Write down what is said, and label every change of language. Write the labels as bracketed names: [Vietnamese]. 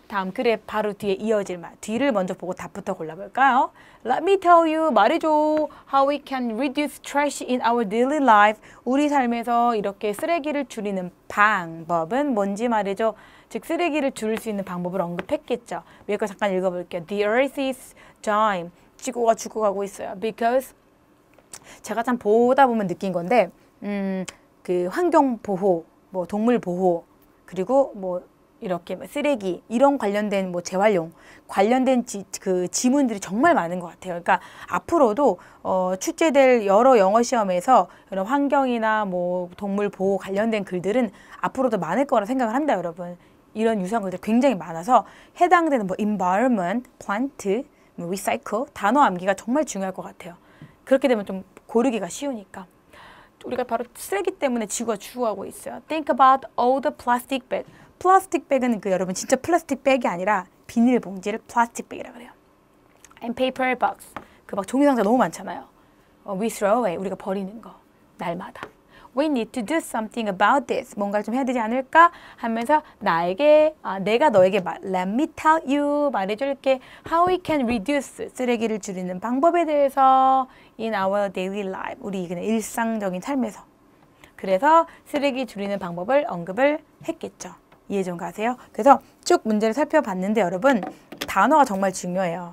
[Korean] 다음 글에 바로 뒤에 이어질 말. 뒤를 먼저 보고 답부터 골라볼까요? [English] Let me tell you, [Korean] 말해줘. [English] How we can reduce trash in our daily life. [Korean] 우리 삶에서 이렇게 쓰레기를 줄이는 방법은 뭔지 말해줘. 즉 쓰레기를 줄일 수 있는 방법을 언급했겠죠. 위에 거 잠깐 읽어볼게요. [English] The earth is dying. [Korean] 지구가 죽어가고 있어요. [English] Because [Korean] 제가 참 보다 보면 느낀 건데 그 환경 보호, 뭐 동물 보호, 그리고 뭐 이렇게 쓰레기 이런 관련된 뭐 재활용 관련된 그 지문들이 정말 많은 것 같아요. 그러니까 앞으로도 출제될 여러 영어 시험에서 이런 환경이나 뭐 동물 보호 관련된 글들은 앞으로도 많을 거라 생각을 합니다, 여러분. 이런 유사한 글들 굉장히 많아서 해당되는 뭐 environment, plant, 뭐 recycle 단어 암기가 정말 중요할 것 같아요. 그렇게 되면 좀 고르기가 쉬우니까. 우리가 바로 쓰레기 때문에 지구가 죽어가고 있어요. [English] Think about all the plastic bag. [Korean] 플라스틱 백은 여러분 진짜 플라스틱 백이 아니라 비닐봉지를 플라스틱 백이라고 그래요. [English] And paper bags. [Korean] 그 막 종이 상자 너무 많잖아요. [English] We throw away. [Korean] 우리가 버리는 거. 날마다. [English] We need to do something about this. [Korean] 뭔가를 좀 해야 되지 않을까? 하면서 내가 너에게 [English] Let me tell you. [Korean] 말해줄게. [English] How we can reduce. [Korean] 쓰레기를 줄이는 방법에 대해서 [English] in our daily life. [Korean] 우리 그냥 일상적인 삶에서. 그래서 쓰레기 줄이는 방법을 언급을 했겠죠. 이해 좀 가세요? 그래서 쭉 문제를 살펴봤는데 여러분 단어가 정말 중요해요.